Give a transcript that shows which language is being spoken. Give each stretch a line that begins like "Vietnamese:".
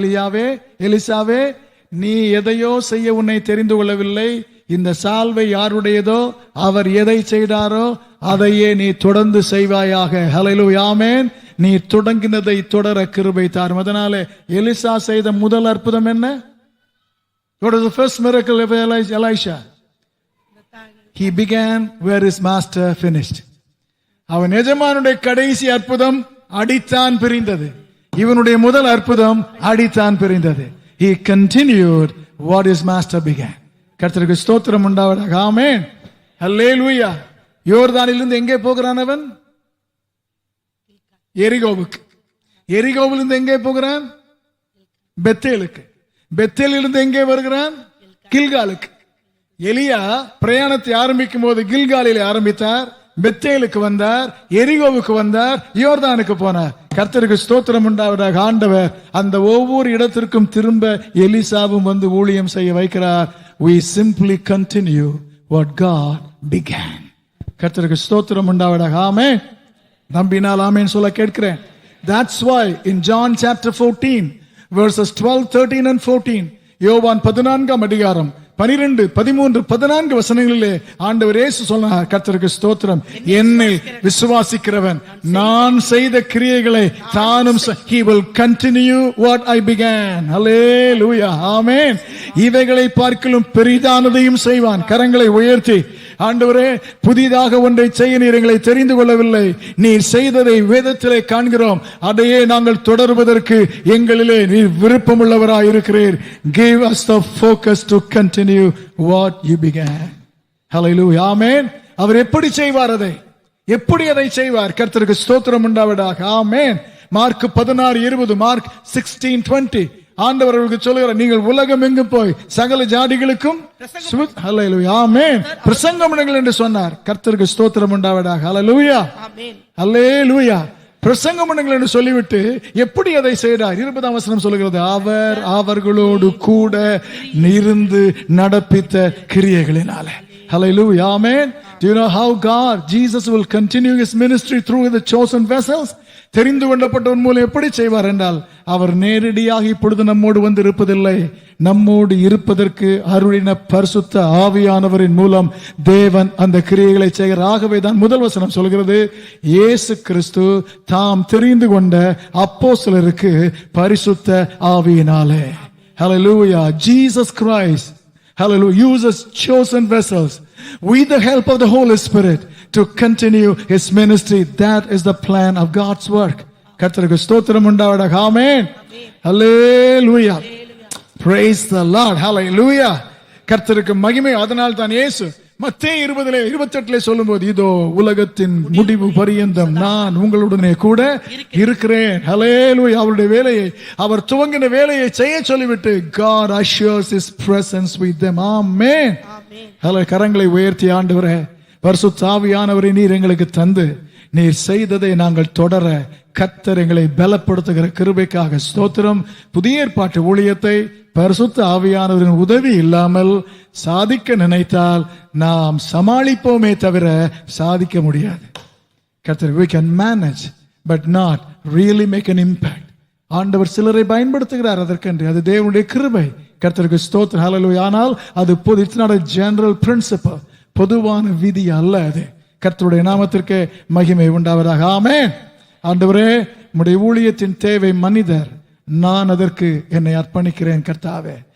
Tamil: எலிசாவே, நீ எதையோ செய்ய உன்னை தெரிந்து கொள்ளவில்லை. இந்த சால்வை யாருடையதோ அவர் எதை செய்தாரோ அதையே நீ தொடர்ந்து செய்வாயாக. ஹல்லேலூயா. ஆமென். நீ தொடங்கினதை தொடர கிருபை தாரும். அதனாலே எலிசா செய்த முதல் அற்புதம் என்ன?
English: What was the first miracle of Elisha? He began where his master finished.
Tamil: அவன் எஜமானுடைய கடைசி அற்புதம் அடித்தான் பிரிந்தது. இவனுடைய முதல் அற்புதம் அடித்தான் பிரிந்தது.
English: He continued what his master began.
Tamil: கர்த்தருக்கு ஸ்தோத்திரம் உண்டாவதாக. ஆமென். ஹல்லேலூயா. யோர்தானிலிருந்து எங்கே போகிறான் அவன்? எரிகோவுக்கு. எரிகோவிலிருந்து எங்கே போகிறான்? பெத்தேலுக்கு. பெத்தேலிலிருந்து எங்கே வருகிறான்? கில்காலுக்கு. எலியா பிரயாணத்தை ஆரம்பிக்கும் போது கில்காலில் ஆரம்பித்தார், பெத்தேலுக்கு வந்தார், எரிகோவுக்கு வந்தார், யோர்தானுக்கு போனார். கர்த்தருக்கு ஸ்தோத்திரம் உண்டாவதாக. ஆண்டவர் அந்த ஒவ்வொரு இடத்திற்கும் திரும்ப எலிசாவும் வந்து ஊழியம் செய்ய வைக்கிறார்.
English: We simply continue what God began.
Tamil: கர்த்தருக்கு ஸ்தோத்திரம் உண்டாவதாக. ஆமென். நம்பினால் ஆமென் சொல்ல கேட்கிறேன்.
English: That's why in John chapter 14 verses 12, 13 and 14,
Tamil: யோவான் 14ஆம் அதிகாரம் 12, 13, 14 வசனங்களிலே ஆண்டவர் இயேசு சொன்னார், கர்த்தருக்கு ஸ்தோத்திரம், என்னை விசுவாசிக்கிறவன் நான் செய்த கிரியைகளை தானும்
English: he will continue what I began.
Tamil: Hallelujah. ஆமென். இவைகளை பார்க்கிலும் பெரிதானதையும் செய்வான். கரங்களை உயர்த்தி, ஆண்டவரே, புதிதாக ஒன்றை செய்ய நீர் எங்களை தெரிந்து கொள்ளவில்லை, நீர் செய்ததை வேதத்திலே காண்கிறோம், அதையே நாங்கள் தொடர்வதற்கு எங்களிலே நீர் விருப்பமுள்ளவராய் இருக்கிறீர்.
English: Give us the focus to continue what you began. Hallelujah.
Tamil: ஆமென். அவர் எப்படி செய்வார்? எப்படி அதை செய்வார்? கர்த்தருக்கு ஸ்தோத்திரம் உண்டாவதாக. ஆமென். மார்க் 16:20, மார்க் 16:20, ஆண்டவர் அவர்களுக்கு சொல்லுகிறார், நீங்கள் உலகம் எங்கும் போய் சகல ஜாதிகளுக்கும் ஹல்லேலூயா ஆமென் பிரசங்கம் பண்ணுங்கள் என்று சொன்னார். கர்த்தருக்கு ஸ்தோத்திரம் உண்டாவதாக. ஹல்லேலூயா ஆமென் ஹல்லேலூயா. பிரசங்கம் பண்ணுங்கள் என்று சொல்லிவிட்டு எப்படி அதை செய்தார்? 20ஆம் வசனம் சொல்லுகிறது, அவர் அவர்களோடு கூட இருந்து நடப்பித்த கிரியைகளினாலே.
English: Hallelujah. Amen. Do you know how Jesus will continue his ministry through the chosen vessels?
Tamil: தெரிந்து கொள்ளப்பட்டவன் மூலம் எப்படி செய்வார் என்றால், அவர் நேரடியாக இப்பொழுது நம்மோடு வந்து இருப்பதில்லை, நம்மோடு இருப்பதற்கு அருளின பரிசுத்த ஆவியானவரின் மூலம் தேவன் அந்த கிரியைகளை செய்கிறார். ஆகவே தான் முதல் வசனம் சொல்கிறது, இயேசு கிறிஸ்து தாம் தெரிந்து கொண்ட அப்போஸ்தலருக்கு பரிசுத்த ஆவியினாலே.
English: Hallelujah. Jesus Christ, hallelujah, uses chosen vessels with the help of the Holy Spirit to continue his ministry. That is the plan of God's work.
Tamil: கர்த்தருக்கு ஸ்தோத்திரம் உண்டாவதாக. ஆமென். ஹல்லேலூயா.
English: Praise the Lord. Hallelujah.
Tamil: கர்த்தருக்கு மகிமை. அதனால் தான் இயேசு மத்தேயு 20:28 சொல்லும்போது, இதோ உலகத்தின் முடிவு பரியந்தம் நான் உங்களுடனே கூட இருக்கிறேன். ஹல்லேலூயா. அவருடைய வேலையை, அவர் துவங்கின வேலையை செய்ய சொல்லிவிட்டு
English: God assures his presence with them.
Tamil: ஆமென். ஹல்லேலூயா. கரங்களை உயர்த்தி, ஆண்டவரே, பரிசுத்த ஆவியானவரை நீர் எங்களுக்கு தந்து நீர் செய்ததை நாங்கள் தொடர கர்த்தர் எங்களை பலப்படுத்துகிற கிருபைக்காக ஸ்தோத்திரம். புதிய ஏற்பாட்டு ஊழியத்தை பரிசுத்த ஆவியானவரின் உதவி இல்லாமல் சாதிக்க நினைத்தால் நாம் சமாளிப்போமே தவிர சாதிக்க முடியாது.
English: கர்த்தர், we can manage but not really make an impact.
Tamil: ஆண்டவர் சிலரை பயன்படுத்துகிறார் அதற்கென்று, அது தேவனுடைய கிருபை. கர்த்தருக்கு ஸ்தோத்திரம். ஹல்லேலூயா. ஆனால் அது
English: it's not a general principle,
Tamil: பொதுவான விதி அல்ல அது. கர்த்தருடைய நாமத்திற்கு மகிமை உண்டாவதாக. ஆமென். ஆண்டவரே, உம்முடைய ஊழியத்தின் தேவை மனிதர், நான் அதற்கு என்னை அர்ப்பணிக்கிறேன் கர்த்தாவே.